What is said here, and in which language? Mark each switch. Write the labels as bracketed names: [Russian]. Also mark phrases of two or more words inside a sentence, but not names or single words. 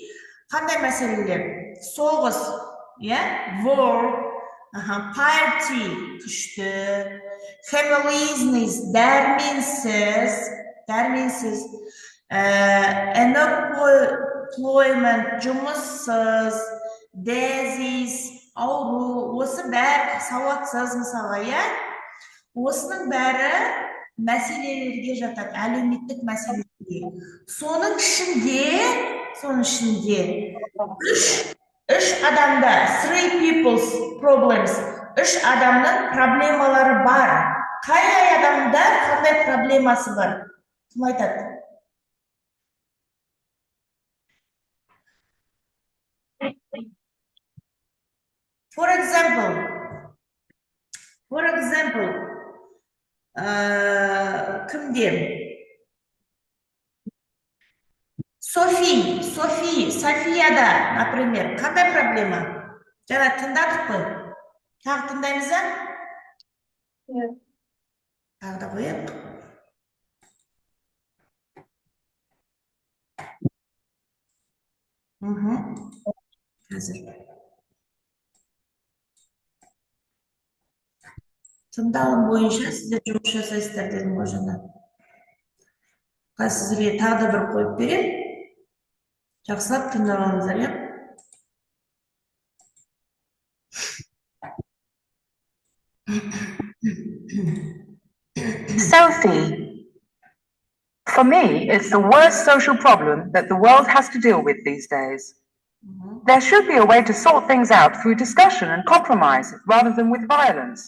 [Kazakh] Қандай мәселелер? Соғыс, [English] war, party, [Kazakh] күшті, familylessness, дәрменсіз, unemployment, жұмыссыз, disease, ауру, осы бәрі сауатсыз мысалы, осының бәрі мәселелерге жатады, әлеуметтік мәселелерге. Соның ішінде үш адамда, [English] three people's problems, [Kazakh] үш адамның проблемалары бар. Қай адамда қандай проблемасы бар? Кім айтады? [English] For example, [Kazakh] кімде? Софияда, например, қандай проблема? Жаңа тыңдадық қой? Тағы тыңдаймыз ба? Тағы да қояйық. Қазір. Тыңдалым бойынша сіздер жұмыс жасайсыздар дедім ғой жаңа. Қазір сіздерге тағы да бір қойып берем. Жақсылап тыңдап алыңыздар, [English] Sophie, for me, it's the worst social problem that the world has to deal with these days. There should be a way to sort things out through discussion and compromise rather than with violence.